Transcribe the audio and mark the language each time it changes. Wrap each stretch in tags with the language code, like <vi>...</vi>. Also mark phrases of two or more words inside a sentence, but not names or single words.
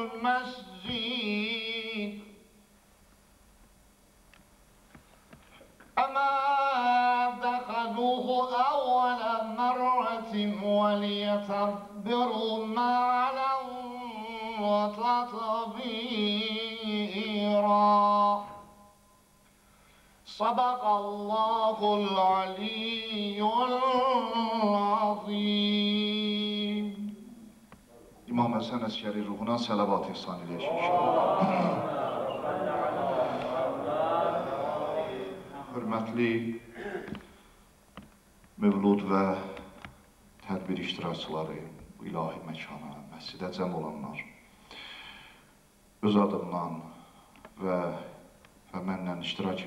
<ar>المسجد أما دخلوه أول مرة وليتبروا ما علوا وتطبيرا صدق الله العلي العظيم.</ar> <az>İmam Həsən Əskəri ruhuna səlavat ihsan edək inşallah. hörmətli mövlud və tədbir iştirakçıları, ilahi məkana, məscidə cəm olanlar, öz adımdan və mənlə iştirak</az>